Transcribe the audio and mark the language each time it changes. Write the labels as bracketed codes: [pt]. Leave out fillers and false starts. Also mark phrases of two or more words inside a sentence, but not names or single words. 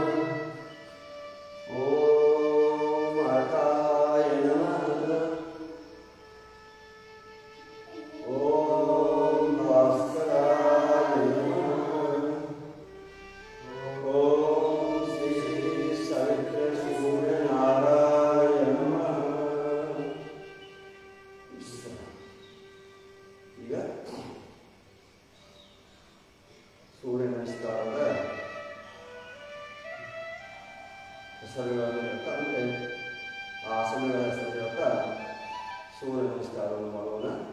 [sa] ಓಂ ಅರ್ಕಾಯ ನಮಃ. ಓಂ ಭಾಸ್ಕರಾಯ ನಮಃ. ಓಂ ಶ್ರೀ ಸವಿತ್ರ ಸೂರ್ಯನಾರಾಯ ನಮಃ. [kn] ಈಗ ಸೂರ್ಯ ನಮಸ್ಕಾರದ ಹೆಸರುಗಳನ್ನು ಹೇಳ್ತಾ ಅಂದರೆ ಆಸನಗಳ ಹೆಸರು ಹೇಳ್ತಾ ಸೂರ್ಯ ನಮಸ್ಕಾರವನ್ನು ಮಾಡೋಣ.